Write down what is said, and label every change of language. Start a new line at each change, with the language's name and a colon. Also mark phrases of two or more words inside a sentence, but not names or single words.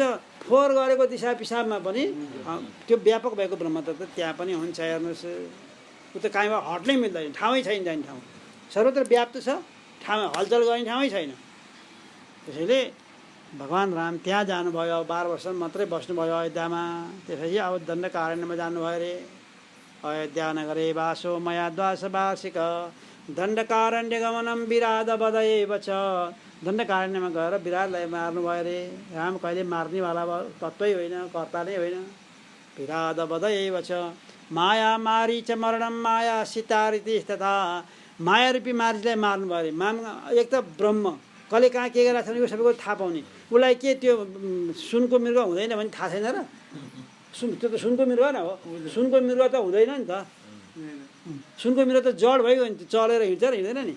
Nepali: फोहोर गरेको दिशा पिसाबमा पनि त्यो व्यापक भएको ब्रह्मतत्त्व त्यहाँ पनि हुन्छ। हेर्नुहोस्, ऊ त काहीँबाट हट्नै मिल्दैन, ठाउँै छैन जाने ठाउँ। सर्वत्र व्याप्त छ, ठाउँ हलचल गर्ने ठाउँै छैन। त्यसैले भगवान् राम त्यहाँ जानुभयो, 12 वर्ष मात्रै बस्नुभयो अयोध्यामा। त्यसपछि अब दण्डकारण्यमा जानुभयो अरे।
Sanskrit: अयोध्या नगरे बासो मया द्वादश वार्षिक दण्डकारण्य गमनम विराध वधएव च।
Nepali: दण्डकारण्यमा गएर विराटलाई मार्नुभयो अरे। राम कहिले मार्नेवाला तत्त्वै होइन, कर्ता नै होइन।
Sanskrit: विराध वधएव च माया मारी च मरणम माया सीतारिति तथा।
Nepali: माया रूपी मारीलाई मार्नुभयो अरे। एक त ब्रह्म कसले कहाँ के गरेको छ यो सबैको थाहा पाउने। उसलाई के त्यो सुनको मृग हुँदैन भने थाहा छैन र? त्यो त सुनको मृग न हो, सुनको मृग त हुँदैन नि त। सुनको मृग त जड भइगयो नि, चलेर हिँड्छ र हिँड्दैन नि।